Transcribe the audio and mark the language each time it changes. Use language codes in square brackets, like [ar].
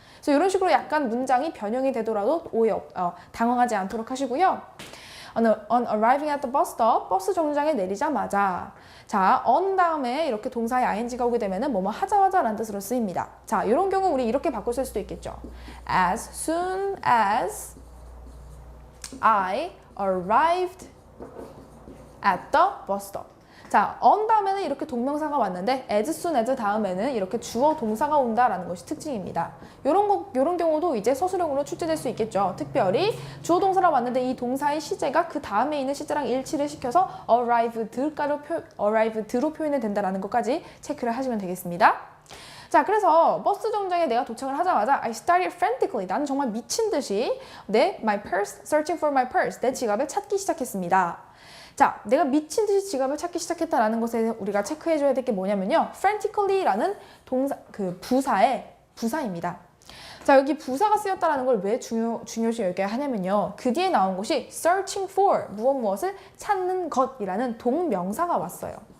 [ko] 그래서 이런 식으로 약간 문장이 변형이 되더라도 당황하지 않도록 하시고요. [en] On arriving at the bus stop, [ko] 버스 정류장에 내리자마자 자, on 다음에 이렇게 동사의 ing가 오게 되면은 뭐뭐 하자마자 라는 뜻으로 쓰입니다. 자, 이런 경우 우리 이렇게 바꿔 쓸 수도 있겠죠. [en] As soon as I arrived at the bus stop. [ko] 자, on 다음에는 이렇게 동명사가 왔는데 as soon as 다음에는 이렇게 주어 동사가 온다라는 것이 특징입니다. 요런 경우도 이제 서술형으로 출제될 수 있겠죠. 특별히 주어 동사가 왔는데 이 동사의 시제가 그 다음에 있는 시제랑 일치를 시켜서 arrived로 표현이 된다라는 것까지 체크를 하시면 되겠습니다. 자, 그래서 버스 정류장에 내가 도착을 하자마자 [en] I started frantically. [ko] 나는 정말 미친 듯이 [en] my purse, searching for my purse. [ko] 내 지갑을 찾기 시작했습니다. 자, 내가 미친 듯이 지갑을 찾기 시작했다라는 것에 우리가 체크해줘야 될 게 뭐냐면요. frantically라는 동사, 부사입니다. 자, 여기 부사가 쓰였다라는 걸 왜 중요시 여겨야 하냐면요. 그 뒤에 나온 것이 searching for, 무엇을 찾는 것이라는 동명사가 왔어요.